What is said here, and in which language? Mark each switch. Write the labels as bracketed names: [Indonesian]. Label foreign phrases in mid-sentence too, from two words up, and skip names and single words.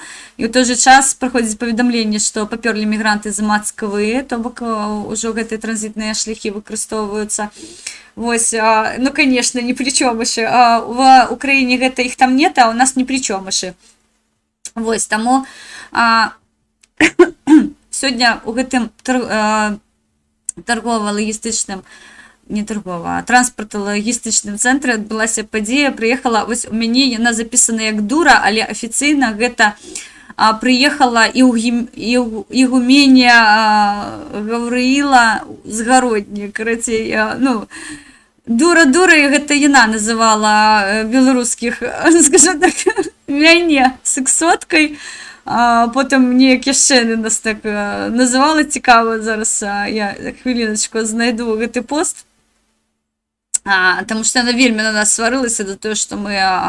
[Ukrainian] І в той же час проходить повідомлення, що поперли мігранти з Москви, тобто вже ці транзитні шляхи використовуються. Ось, ну, звісно, ні при чому ще. В Україні їх там нет, а у нас ні при чому ще. Ось, тому сьогодні [Belarusian] у гэтым торгово-логістичним, не торгово, а транспортно-логістичным цэнтры адбылася падзея, прыехала, вось у мяне яна запісана як дура, але афіцыйна гэта прыехала ігуменя Гаврыіла Згародні, карацей, ну, дура-дура, і гэта яна называла беларускіх, [Russian] скажем так, [Belarusian] мяне сексоткай, потым неяк яшчэ нас так называла, цікава, зараз я хвіліначку знайду гэты пост, таму што яна вельмі на нас сварылася за тое, што мы